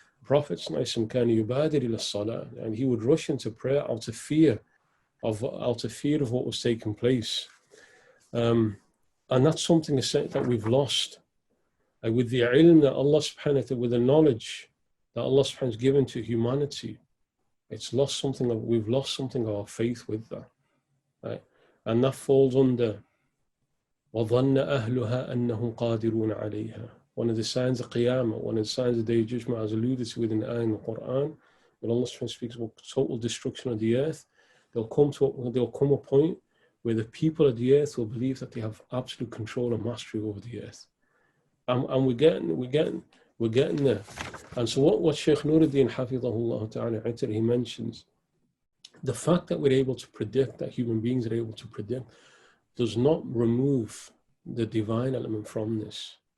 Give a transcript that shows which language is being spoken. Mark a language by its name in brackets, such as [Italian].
[English] The Prophet's nice and kind of [Arabic] yubadir ila salah, [English] and he would rush into prayer out of fear of what was taking place. And that's something that we've lost. Like with the ilm that Allah subhanahu wa ta'ala, with the knowledge that Allah subhanahu wa ta'ala has given to humanity, we've lost something of our faith with that. Right? And that falls under [Arabic] وَظَنَّ أَهْلُهَا أَنَّهُمْ قَادِرُونَ عَلَيْهَا. [English] One of the signs of Qiyamah, one of the signs of the Day of Judgment, as alluded to within the ayah in the Quran, when Allah subhanahu wa ta'ala speaks about total destruction of the earth, there'll come a point where the people of the earth will believe that they have absolute control and mastery over the earth. And we're getting there. And so what Shaykh Nuruddin Hafidhahullah Ta'ala Itr, he mentions, the fact that we're able to predict, that human beings are able to predict, does not remove the divine element from this.